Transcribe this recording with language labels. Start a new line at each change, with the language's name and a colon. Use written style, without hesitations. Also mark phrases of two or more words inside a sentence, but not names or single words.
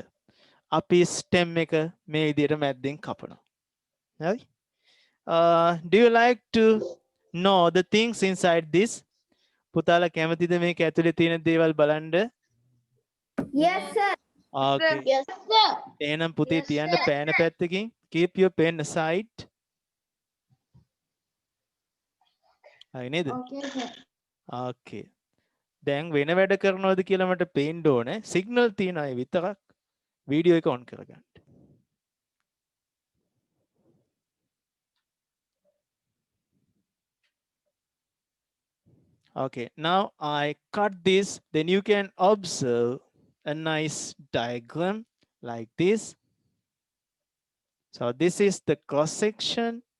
Sinhala: අපි stem එක මේ විදිහට මැද්දෙන් කපනවා. හරි?
English: Do you like to know the things inside this?
Sinhala: පුතාලා කැමතිද මේක ඇතුලේ තියෙන දේවල් බලන්න?
English: Yes, sir. Okay. Yes, sir.
Sinhala: එහෙනම් පුතේ
English: Yes,
Sinhala: තියන්න
English: sir.
Sinhala: පෑන පැත්තකින්.
English: Keep your pen aside.
Sinhala: හරි නේද?
English: Okay, sir. Okay.
Sinhala: දැන් වෙන වැඩ කරනවද කියලා මට පේන්න ඕනේ. සිග්නල් තියන අය විතරක් වීඩියෝ එක ඔන් කරගන්න.
English: Okay, now I cut this, then you can observe a nice diagram like this. So this is the cross section.